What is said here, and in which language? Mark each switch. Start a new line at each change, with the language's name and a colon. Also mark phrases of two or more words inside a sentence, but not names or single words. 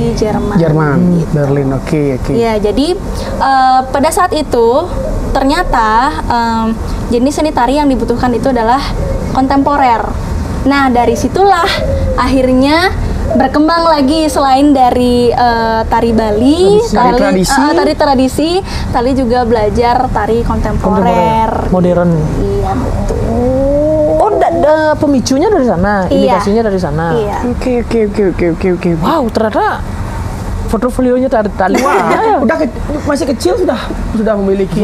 Indonesian: di Jerman. Jerman, Berlin. Oke, oke. Ya, jadi pada saat itu ternyata jenis seni tari yang dibutuhkan itu adalah kontemporer. Nah, dari situlah akhirnya berkembang lagi selain dari tari Bali, Tari tradisi. tari tradisi, Tali juga belajar tari kontemporer. Modern. Iya, betul. Oh, pemicunya dari sana, Iya. indikasinya dari sana. Iya. Oke, oke, oke, oke, oke, oke. Wow, ternyata portofolionya tali. Wah, udah masih kecil sudah memiliki